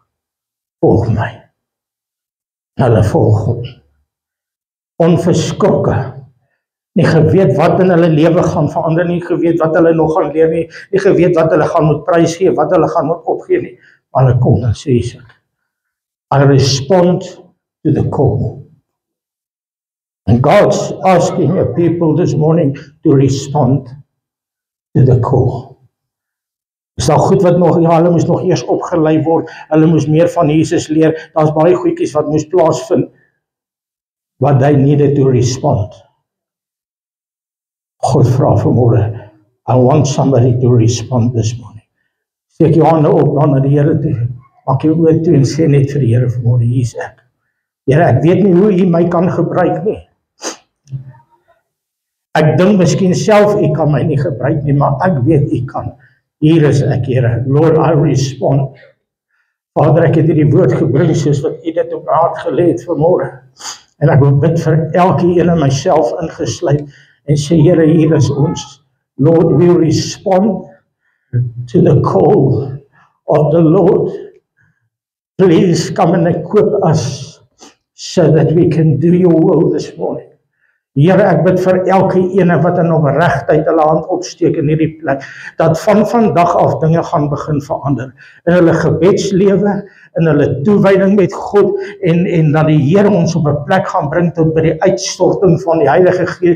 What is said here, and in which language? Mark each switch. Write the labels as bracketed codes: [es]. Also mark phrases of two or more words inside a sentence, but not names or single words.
[af] Volg my. Hulle volg hom. Onverskrokke. Nie geweet wat in hulle lewe gaan verander nie, geweet wat hulle nog gaan leer nie, nie geweet wat hulle gaan moet prys gee, wat hulle gaan moet opgee nie. Maar hulle kom en sê so, [en] I respond to the call. And God's asking a people this morning to respond to the call. [af] Is daar goed wat nog, ja, hulle moes nog eers opgelei word, hulle moes meer van Jesus leer, daar's baie goedjies wat moes plaasvind, [en] but they needed to respond. [af] God vra vanmôre, [en] I want somebody to respond this morning. [af] Steek jou hande op dan na die Here toe, maak jou oë toe en sê net vir die Here vanmôre, hier is ek. Here, ek weet nie hoe U my kan gebruik nie. Ek dink miskien self U kan my nie gebruik nie, maar ek weet U kan. Hier is ek, Here. [en] Lord, I respond. [af] Vader, ek het hierdie woord gebring soos wat U dit op my hart gelê het vanmôre. En ek wil bid vir elkeen in myself ingesluit en sê, Here, hier is ons. [en] Lord, we respond to the call of the Lord. Please come and equip us so that we can do your will this morning. [af] Here, ek bid vir elke ene wat in opregtheid hulle hand opsteek in hierdie plek, dat van vandag af dinge gaan begin verander in hulle gebedslewe, in hulle toewyding met God, en dat die Here ons op 'n plek gaan bring tot by die uitstorting van die Heilige Gees.